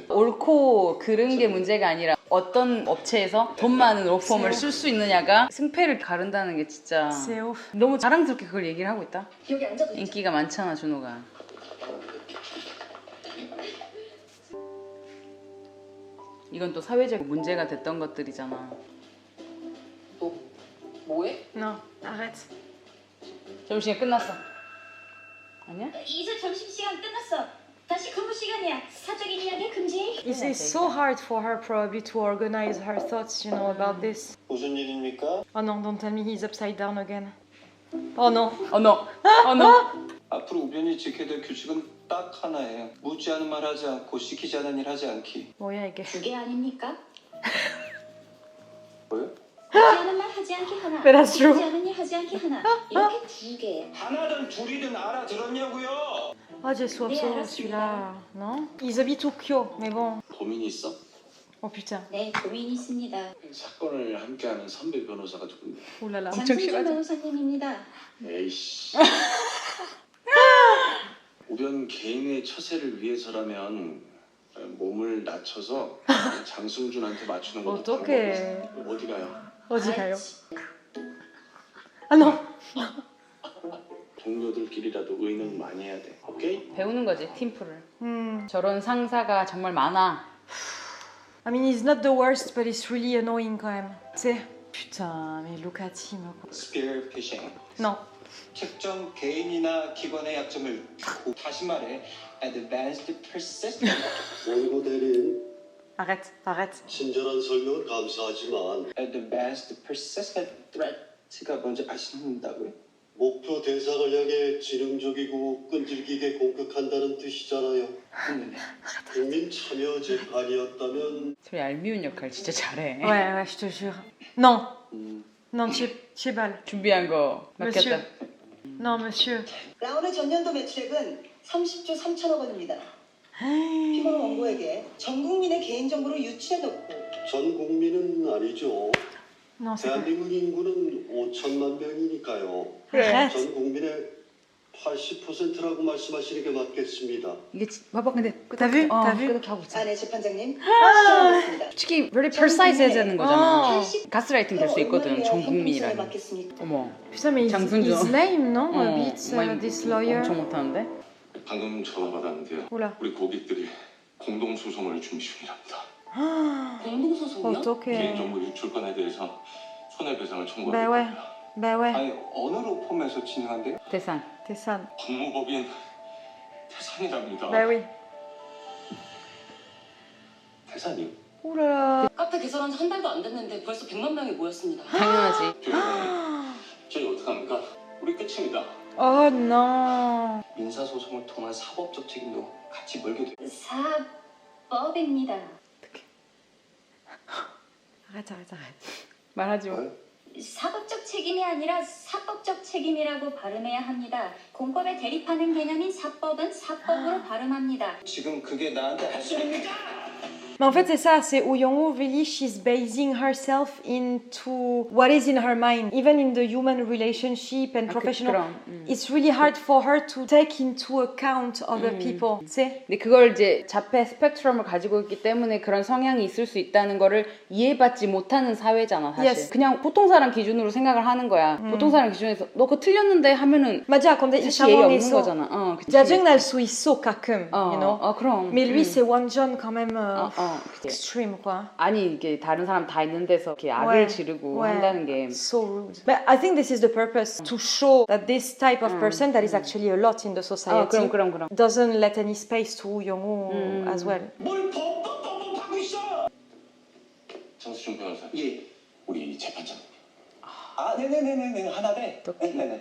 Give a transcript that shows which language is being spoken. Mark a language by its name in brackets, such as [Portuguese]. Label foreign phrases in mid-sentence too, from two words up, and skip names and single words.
[Korean] 옳고 그른 게 문제가 아니라 어떤 업체에서 돈 많은 로펌을 쓸 수 있느냐가 승패를 가른다는 게 진짜 [French] C'est ouf. [Korean] 너무 자랑스럽게 그걸 얘기를 하고 있다. 여기 앉아도 되죠? 인기가 많잖아 준호가. 이건 또 사회적 문제가 됐던 것들이잖아. 뭐해? [French] Non, arrête. [Korean] 점심시간 끝났어. 아니야? 이제 점심시간 끝났어. 다시 근무 시간이야. 사적인 이야기 금지. [English] It's so hard for her probably to organize her thoughts, you know, about this. [Korean] 무슨 일입니까? [English] Oh no, don't tell me he's upside down again. Oh no. [Korean] 너. 앞으로 우변이 지켜야 될 규칙은 딱 하나예요. 묻지 않은 말 하지 않고 시키지 않은 일 하지 않기. 뭐야 이게? 두 개 아닙니까? 뭐요? 하지 않은 말 하지 않기 하나. [English] But that's true. [Korean] 하지 않은 일 하지 않기 하나. 이렇게 두 개. 하나든 둘이든 알아들었냐고요? [French] Ah, j'ai soif Mais ça, alors, celui-là. Non? Ils habitent Tokyo, mais bon. [Korean] 고민이 있어? [French] Oh putain. [Korean] 네, 고민이 있습니다. 사건을 함께하는 선배 변호사가 누군데? [French] Oh là là. [Korean] 장순준 변호사님입니다. 에이씨. 우변 개인의 처세를 위해서라면 몸을 낮춰서 장승준한테 맞추는 것도 어떡해. 방법이지. 어디 가요? 어디 가요? [French] Ah non. [Korean] 동료들끼리라도 의논 많이 해야 돼. 오케이? 배우는 거지 팀플을. Hmm. 저런 상사가 정말 많아. [English] I mean, he's not the worst, but it's really annoying [French] quand même. Tu sais. Putain, mais [English] look at him. [French] quoi. [Korean] 스피어 피싱. [French] Non. [Korean] 특정 개인이나 기관의 약점을 다시 말해 [English] advanced persistent [Korean] 원고 대리인 [French] Arrête, arrête. [Korean] 친절한 설명은 감사하지만 [English] advanced persistent threat [Korean] 가 뭔지 아신다고요? 목표 대상을 향해 지능적이고 끈질기게 공격한다는 뜻이잖아요. 국민 참여 재판이었다면 저 얄미운 역할 진짜 잘해. [French] Ouais, ouais, je te jure. Non. Non, Chibal. [Korean] 준비한 거 [French] Monsieur. [Korean] 맡겼다. [French] Non, monsieur. [Korean] 라온의 전년도 매출액은 30조 3천억 원입니다. 피고는 원고에게 전 국민의 개인정보를 유출해놓고 전 국민은 아니죠. [French] Non, c'est pas. [Korean] 대한민국 인구는 5천만 명이니까요. [French] Arrête. [Korean] 전 국민의 80%라고 말씀하시는 게 맞겠습니다. 이게 봐봐 근데 [French] T'as vu? T'as vu? [Korean] 끄덕하고 있어. 아내 재판장님 시작하겠습니다. 솔직히 [English] very precise [Korean] 해자는 거잖아. 어. 가스라이팅 될 수 있거든. 전 국민이라니. 맡겠습니까? 어머. [French] Putain, mais [Korean] 장순준. [English] he's lame, non? [Korean] 어, [English] A bit, this lawyer. [Korean] 엄청 못하는데? 방금 전화 받았는데요. [French] Oula. [Korean] 우리 고객들이 공동 소송을 준비 중이랍니다. 공동소송이요? 어떡해. 개인정보 유출건에 대해서 손해배상을 [French] Bah [Korean] 청구하고 [French] ouais. [Korean] 있습니다. [French] Bah ouais. [Korean] 아니 어느 로펌에서 진행한대요? 대산. Tessan. 법무법인 태산이랍니다. [French] Bah oui. [Korean] 태산이요? [French] Oh là là. [Korean] 카페 개설한 지 한 달도 안 됐는데 벌써 100만 명이 모였습니다. 당연하지. 저희 어떡합니까? 우리 끝입니다. [French] Oh non. [Korean] 민사소송을 통한 사법적 책임도 같이 물게 돼요. 사법입니다. [French] Arrête, arrête, arrête. [Korean] 말하지 마. 사법적 책임이 아니라 사법적 책임이라고 발음해야 합니다. 공법에 대립하는 개념인 사법은 사법으로 발음합니다. 지금 그게 나한테 할 소리입니까? [French] Mais en fait, c'est ça, c'est [English] Oh Young-woo, really, she's basing herself into what is in her mind. Even in the human relationship and professional, [Korean] 그럼. [English] it's really hard for her to take into account other people. [French] tu sais? [Korean] 근데 그걸 이제 자폐 스펙트럼을 가지고 있기 때문에 그런 성향이 있을 수 있다는 거를 이해받지 못하는 사회잖아 사실. [English] Yes. [Korean] 그냥 보통 사람 기준으로 생각을 하는 거야. 보통 사람 기준에서 너 그거 틀렸는데 하면은 맞아, 근데 이 사실 예의 없는 상황에서 거잖아. 그치. 짜증날 수 있어 가끔, [English] you know. [Korean] 그럼. [French] Mais lui, c'est 완전 quand même [Korean] 그치. [French] extreme, quoi. [Korean] 아니 이게 다른 사람 다 있는 데서 이렇게 악을 [French] Ouais. [Korean] 지르고 [French] Ouais. [Korean] 한다는 게 [English] So rude. But I think this is the purpose, to show that this type of person that is actually a lot in the society [Korean] 그럼. [English] doesn't let any space to Oh Young-woo as well. [Korean] 뭘 법하고 있어? 장수준 변호사. 예. 우리 재판장. 아, 네네네네 하나네. 네네.